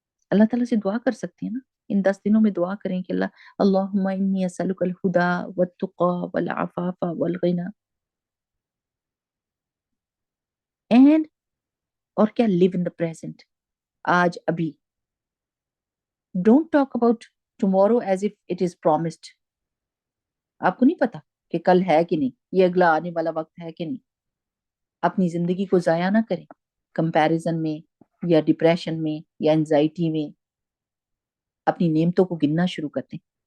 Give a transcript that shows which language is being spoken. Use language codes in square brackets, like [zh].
[ur] اللہ تعالیٰ سے دعا کر سکتے ہیں نا. ان 10 دنوں میں دعا کریں کہ [ar] اللہم انی اسألک الہدی والتقی والعفاف والغنی [ur] اینڈ اور کیا [en] live in the present. [ur] آج ابھی. [en] Don't talk about tomorrow as if it is promised. [ur] آپ کو نہیں پتا کہ کل ہے کہ نہیں، یہ اگلا آنے والا وقت ہے کہ نہیں. اپنی زندگی کو ضائع نہ کریں کمپیریزن میں یا ڈپریشن میں یا انزائٹی میں. اپنی نعمتوں کو گننا شروع کر دیں.